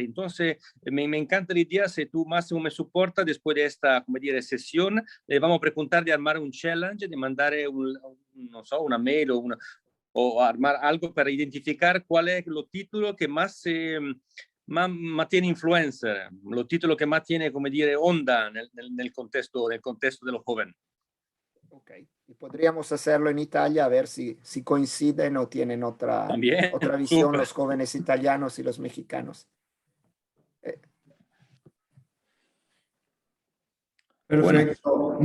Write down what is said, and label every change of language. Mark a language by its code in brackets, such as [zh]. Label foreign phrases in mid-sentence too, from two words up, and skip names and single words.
[es] Entonces, me encanta la idea, si tú, Máximo, me soportas después de esta, como dire, sesión, le vamos a preguntar de armar un challenge, de mandar no sé, una mail o armar algo para identificar cuál es el título que más tiene influencer, los títulos que más tiene, como dire, onda nel contexto de los jóvenes. Ok, y podríamos hacerlo en Italia a ver si coinciden o tienen otra visión super. Los jóvenes italianos y los mexicanos. Perfecto. Bueno.